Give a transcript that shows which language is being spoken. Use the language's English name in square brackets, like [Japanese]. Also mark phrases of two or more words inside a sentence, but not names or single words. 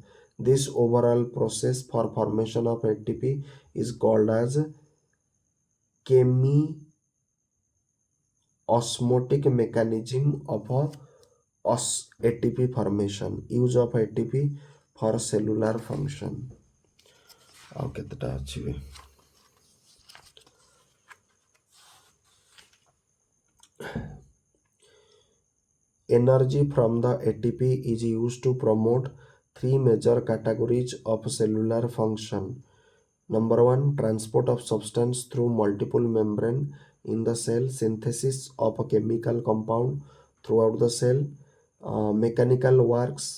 [English] This overall process for formation of ATP is called as osmotic mechanism of ATP formation. Use of ATP for cellular function. [Odia] ଆଉ କେତେଟା ଅଛି ବେ? [English] Energy from the ATP is used to promote three major categories of cellular function. Number one, transport of substance through multiple membrane in the cell, synthesis of a chemical compound throughout the cell, mechanical works.